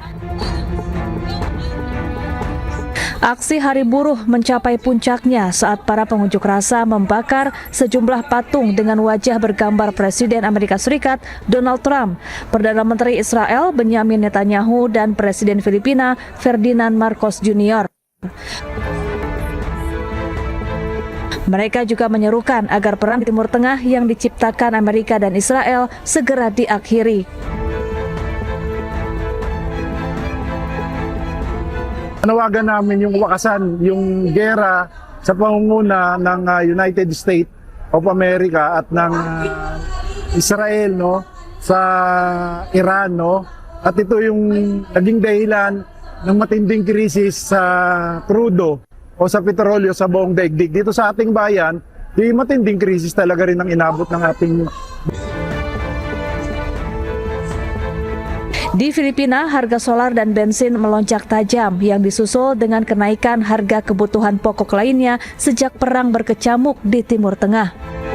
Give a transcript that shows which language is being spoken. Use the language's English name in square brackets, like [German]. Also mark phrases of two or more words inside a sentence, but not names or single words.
[Indonesian] Aksi Hari Buruh mencapai puncaknya saat para pengunjuk rasa membakar sejumlah patung dengan wajah bergambar Presiden Amerika Serikat Donald Trump, Perdana Menteri Israel Benyamin Netanyahu, dan Presiden Filipina Ferdinand Marcos Jr. Mereka juga menyerukan agar perang di Timur Tengah yang diciptakan Amerika dan Israel segera diakhiri. [Filipino] Panawagan namin yung wakasan, yung gera sa pangunguna ng United States of America at ng Israel, no, sa Iran, no. At ito yung naging dahilan ng matinding krisis sa crudo o sa petrolyo sa buong daigdig. Dito sa ating bayan, di matinding krisis talaga rin ang inabot ng ating. [Indonesian] Di Filipina, harga solar dan bensin melonjak tajam yang disusul dengan kenaikan harga kebutuhan pokok lainnya sejak perang berkecamuk di Timur Tengah.